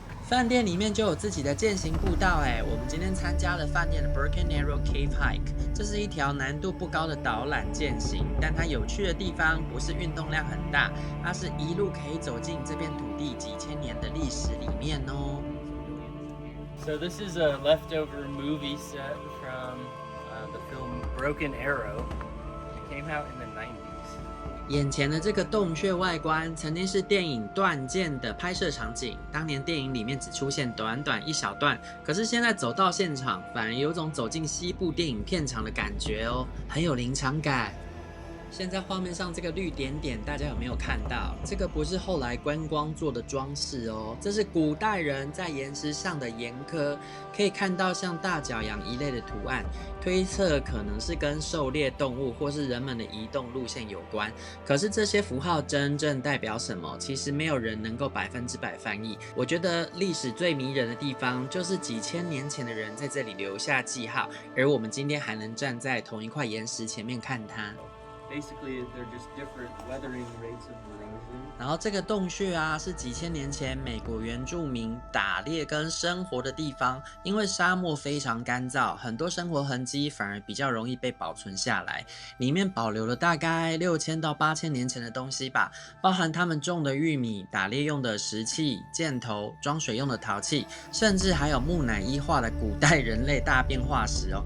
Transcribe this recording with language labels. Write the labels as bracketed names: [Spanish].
[Chinese] 飯店裡面就有自己的健行步道哎，我們今天參加了飯店的 Broken Arrow Cave Hike， 這是一條難度不高的導覽健行，但它有趣的地方不是運動量很大，它是一路可以走進這片土地幾千年的歷史裡面哦。 [English] So this is a leftover movie set from the film Broken Arrow. It came out in the 90s. [Chinese] 眼前的這個洞穴外觀曾經是電影《斷劍》的拍攝場景，當年電影裡面只出現短一小段，可是現在走到現場，反而有種走進西部電影片場的感覺哦，很有臨場感。現在畫面上這個綠點點，大家有沒有看到？這個不是後來觀光做的裝飾哦，這是古代人在岩石上的岩刻，可以看到像大角羊一類的圖案，推測可能是跟狩獵動物或是人們的移動路線有關。可是這些符號真正代表什麼，其實沒有人能夠100%翻譯。我覺得歷史最迷人的地方，就是幾千年前的人在這裡留下記號，而我們今天還能站在同一塊岩石前面看它。 [English] Basically, they're just different weathering rates of erosion. [Chinese] 然後這個洞穴啊，是幾千年前美國原住民打獵跟生活的地方。因為沙漠非常乾燥，很多生活痕跡反而比較容易被保存下來。裡面保留了大概6000到8000年前的東西吧，包含他們種的玉米、打獵用的石器、箭頭、裝水用的陶器，甚至還有木乃伊化的古代人類大便化石哦。